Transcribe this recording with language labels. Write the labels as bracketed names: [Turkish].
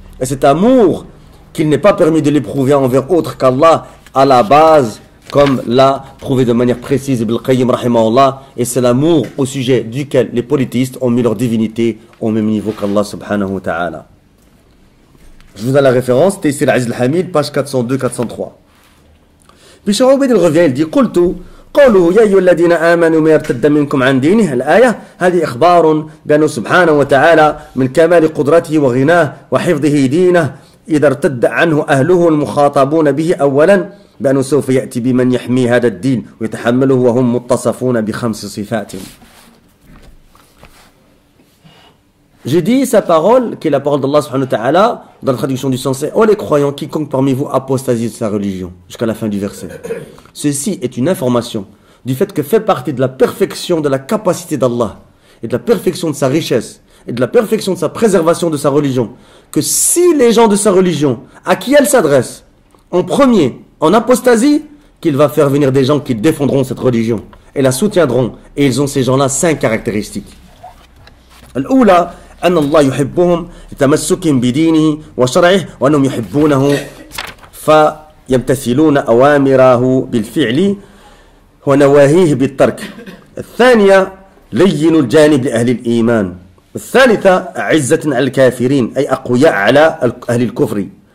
[French] Et cet amour qu'il n'est pas permis de l'éprouver envers autre qu'Allah à la base, comme l'a prouvé de manière précise Ibn al-Qayyim rahimahullah, et c'est l'amour au sujet duquel les polythéistes ont mis leur divinité au même niveau qu'Allah subhanahu wa ta'ala. Je vous donne la référence, Taysir al-Aziz al-Hamid, page 402-403. Puis Cheikh Ubaid il revient, il dit [Arabic] قلت قوله يا أيها الذين آمنوا ما يرتد منكم عن دينه الآية هذه إخبار بأنه سبحانه وتعالى من كمال قدرته وغناه وحفظه دينه إذا ارتد عنه أهله المخاطبون به أولا بأنه سوف يأتي بمن يحمي هذا الدين ويتحمله وهم متصفون بخمس صفات. [French] J'ai dit sa parole, qui est la parole d'Allah subhanahu wa ta'ala, dans la traduction du sens, c'est « Oh les croyants, quiconque parmi vous apostasie de sa religion » jusqu'à la fin du verset. Ceci est une information du fait que fait partie de la perfection de la capacité d'Allah et de la perfection de sa richesse et de la perfection de sa préservation de sa religion, que si les gens de sa religion, à qui elle s'adresse, en premier, en apostasie, qu'il va faire venir des gens qui défendront cette religion et la soutiendront. Et ils ont ces gens-là 5 caractéristiques. [Arabic] الأولى أن الله يحبهم لتمسكهم بدينه وشرعه وأنهم يحبونه فيمتثلون أوامره بالفعل ونواهيه بالترك. الثانية لين الجانب لأهل الإيمان. الثالثة عزة على الكافرين أي أقوياء على أهل الكفر.